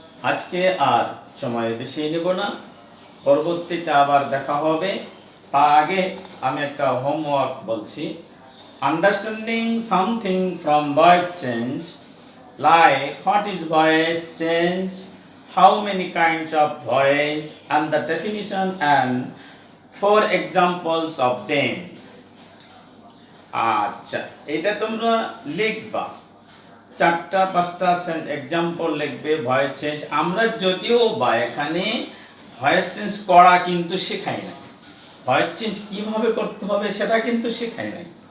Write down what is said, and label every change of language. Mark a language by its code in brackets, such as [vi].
[bn] আজকে আর সময় বেশি নেব না, পরবর্তীতে আবার দেখা হবে। তার আগে আমি একটা হোমওয়ার্ক বলছি। [en] Understanding something from voice change, like what is voice change, how many kinds of voice and the definition and 4 examples of them. [bn] আচ্ছা, এটা তোমরা লিখবা, 4-5টা এক্সাম্পল লিখবে ভয়েস চেঞ্জ। আমরা যদিও বা এখানে ভয়েস চেঞ্জ করা কিন্তু শেখাই নাই, ভয়েস চেঞ্জ কিভাবে করতে হবে সেটা কিন্তু শেখাই নাই।